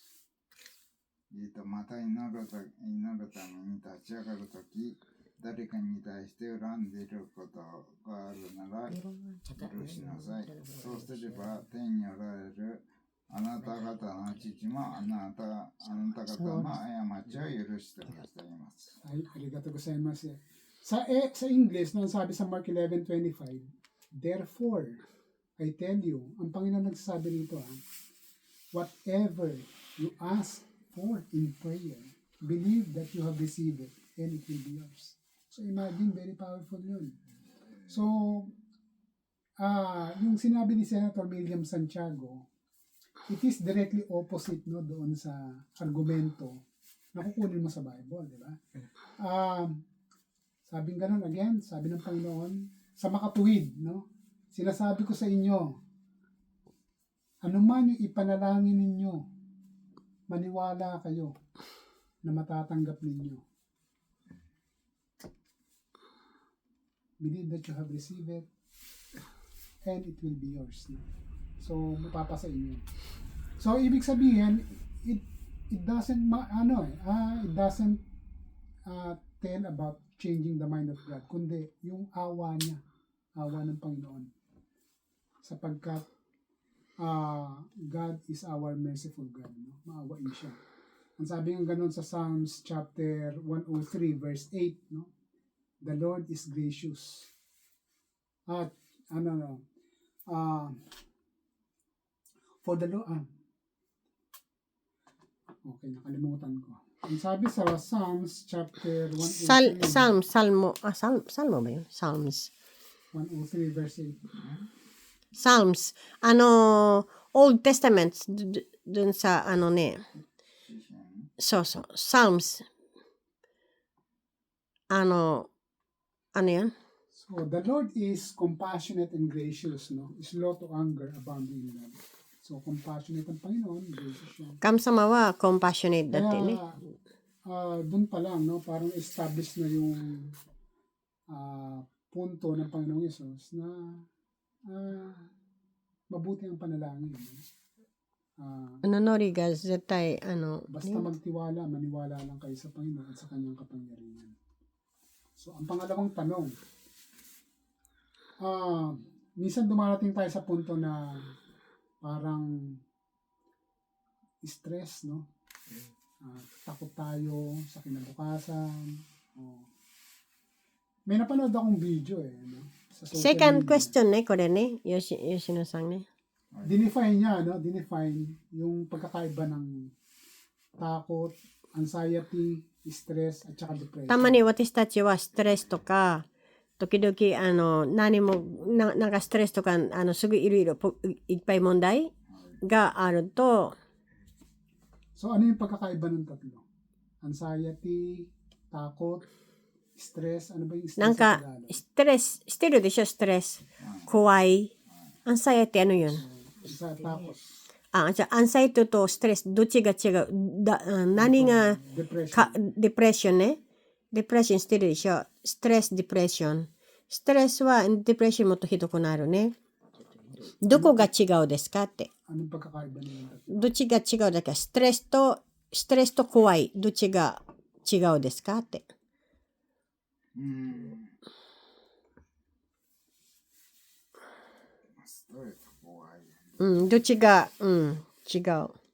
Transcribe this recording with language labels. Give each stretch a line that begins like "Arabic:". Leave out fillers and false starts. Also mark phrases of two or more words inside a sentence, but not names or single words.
Japanese: また祈るために立ち上がるとき、誰かに対して恨んでいることがあるなら許しなさい。そうすれば天におられるあなた方の父もあなた方の過ちを許してくださいます。 Ay, ありがとうございます.
Filipino: Sa English, nung sabi sa Mark 11:25,
English: therefore, I tell you,
Filipino: ang Panginoon nagsasabi rito,
English: whatever you ask for in prayer, believe that you have received it and it will be yours. So imagine, very powerful yun.
Filipino: So, yung sinabi ni Senator William Santiago,
English: it is directly opposite, no,
Filipino: doon sa argumento na kukunin mo sa Bible, di ba? Sabing ganun again, sabi ng Panginoon, sa makatuwid, no? Sinasabi ko sa inyo, anuman yung ipanalangin ninyo, maniwala kayo na matatanggap ninyo.
English: Believe that you have received it and it will be yours.
Filipino: No? So, mapapasa inyo. So, ibig sabihin,
English: it doesn't tell about changing the mind of God,
Filipino: kundi yung awa niya, awa ng Panginoon. Sapagkat
English: God is our merciful God.
Filipino: No? Maawain siya. Ang sabi ng ganun sa Psalms chapter 103 verse 8, no?
English: The Lord is gracious. At for the Lord, okay,
Filipino: nakalimutan ko. Ang sabi sa Psalms chapter 103, Salmo ba yun? Psalms. 103 verse 8. Psalms. Old Testament, dun sa Psalms. Ano yan?
English: So, the Lord is compassionate and gracious, no? Slow to anger, abounding in love.
Filipino: So, compassionate ang Panginoon, gracious siya.
Japanese: 神様は compassionate だってね。
Filipino: Doon pa lang, no? Parang establish na yung punto ng Panginoong Yesus na mabuti ang panalangin.
Japanese: Nonori ga, 絶対、
Filipino: Basta magtiwala, maniwala lang kayo sa Panginoon at sa kanyang kapangyarihan. So, ang pangalawang tanong, minsan dumarating tayo sa punto na parang stress, no? Takot tayo sa kinabukasan. Oh. May napanood akong video no? Sa social
English: Second media.
Japanese: question ね、これね。Yoshino さんね。
Filipino: Dinefine niya, no? Dinefine yung pagkakaiba ng takot, anxiety, stress, at saka depression.
Japanese: たまに私たちはストレスとか、時々何もなんかストレスとかすぐいろいろいっぱい問題があると、
Filipino: So, ano yung pagkakaiba ng tatlo? Anxiety, takot, stress, ano ba yung stress
Japanese: なん
Filipino: sa
Japanese: か
Filipino: Tagalog?
Japanese: ストレスしてるでしょ、ストレス。怖い。アンサイエって yun?
Filipino: Sa takot,
Japanese: じゃあアンサイトとストレスどっちが違う何が
English: depression.
Japanese: デプレッションね。デプレッションしてるでしょ。ストレス、デプレッション。ストレスはデプレッションもっとひどくなるね。どこが違うですかって。
Filipino: Anong pagkakaiba ng tatlo?
Japanese: どっちが違うだっけストレスと怖い。どっちが違うですかって。ストレス怖い。どっちが、違う。